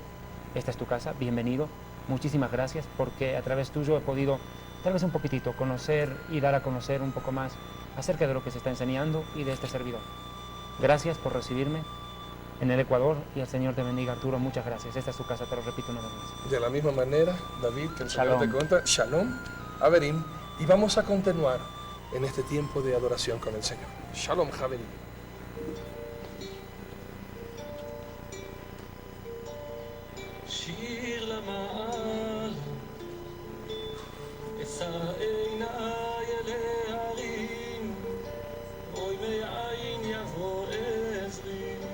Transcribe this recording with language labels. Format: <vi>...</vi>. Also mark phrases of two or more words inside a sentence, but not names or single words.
<es>Esta es tu casa, bienvenido. Muchísimas gracias porque a través tuyo he podido, tal vez un poquitito, conocer y dar a conocer un poco más acerca de lo que se está enseñando y de este servidor. Gracias por recibirme en el Ecuador y el Señor te bendiga, Arturo. Muchas gracias. Esta es tu casa, te lo repito una vez más. De la misma manera, David, que el Señor Shalom. te cuenta,</es> <he>שלום, חברים,</he> <es>y vamos a continuar en este tiempo de adoración con el Señor.</es> <he>שלום, חברים. שיר למעלה, אשא עיניי אל ההרים, אוי מאין יבוא עזרי.</he>